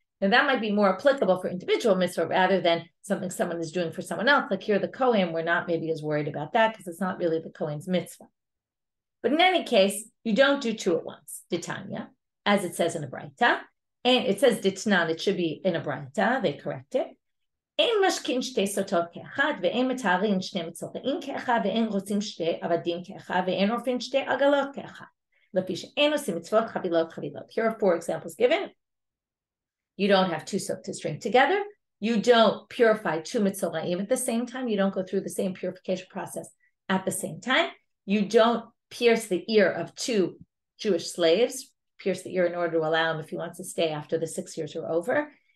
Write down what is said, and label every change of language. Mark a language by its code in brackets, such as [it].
[en] And that might be more applicable for individual mitzvah rather than something someone is doing for someone else. Like here, the Kohen, we're not maybe as worried about that because it's not really the Kohen's mitzvah. But in any case, you don't do two at once, Ditanya, as it says in a Braita. And it says Ditnan, it should be in a Braita, they correct it. [he] אין משכין שתי סוטות כאחד, ואין מתארים שני מצורעים כאחד, ואין רוצים שתי עבדים כאחד, ואין עורפים שתי עגלות כאחד. לפי שאין עושים מצוות חבילות. [en] Here are 4 examples given. You don't have 2 Sotahs drink together. You don't purify 2 mitzoraim at the same time. You don't go through the same purification process at the same time. You don't pierce the ear of 2 Jewish slaves, pierce the ear in order to allow him if he wants to stay after the 6 years are over.